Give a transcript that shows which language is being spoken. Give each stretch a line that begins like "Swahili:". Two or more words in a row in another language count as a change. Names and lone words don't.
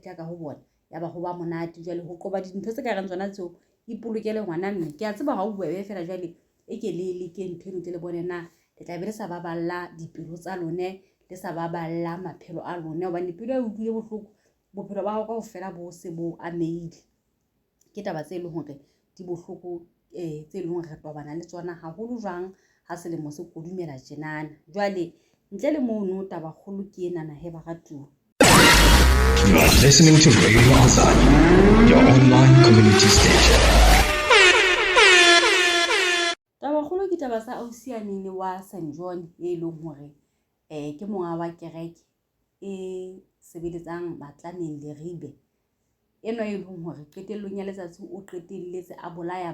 Southern Sotho: ditla ka ho bona ya ba go ba monate jwale ho qoba dintho tse ka reng tsona tseo ipolokele ngwana mme ke a tseba ha o bobebe fela jwale e ke le ke ntho eno le bone na le tla be le sa baballa dipelo tsa lone le sa baballa maphelo a lone hobane pelo e utlwile bohloko bophelo ba hao ka ofela bo se bo ameile ke taba tse leng hore di bohloko tse leng hore re tobana le tsona haholo jwang ha selemo se kodumela tjenana jwale ntle le mono taba kgolo ke enana he ba ratuwa.
English: You are listening to Radio Azadi, your online community station.
Southern Sotho: Taba kgolo ke taba sa ausianeng wa St John e leng hore ke monga wa kereke e sebeletsang Matlaneng le Ribe eno e leng hore qetellong ya letsatsi o qetelletse a bolaya